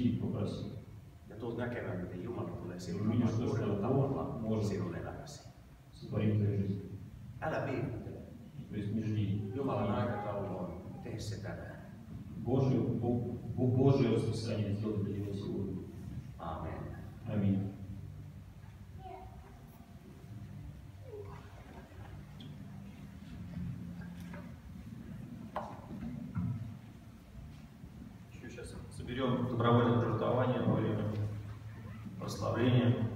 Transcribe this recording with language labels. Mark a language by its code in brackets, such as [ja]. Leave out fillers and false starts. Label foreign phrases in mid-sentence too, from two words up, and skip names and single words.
[ru] Иди и попроси. [fi] Ja tulet näkemään, miten Jumala tulee sinun [ru] Видишь, что [fi] uudella [ru] Бог [fi] tavalla [ru] может [fi] sinun elämäsi. [ru] сотворить твою жизнь. [fi] Älä viivyttele. [ru] То есть не жди. [fi] Jumalan aikataulu on, tee se tänään. [ru] Божье расписание сделать для него сегодня. [fi] Aamen. [ru] Аминь. Сейчас соберем добровольное пожертвование во время прославления.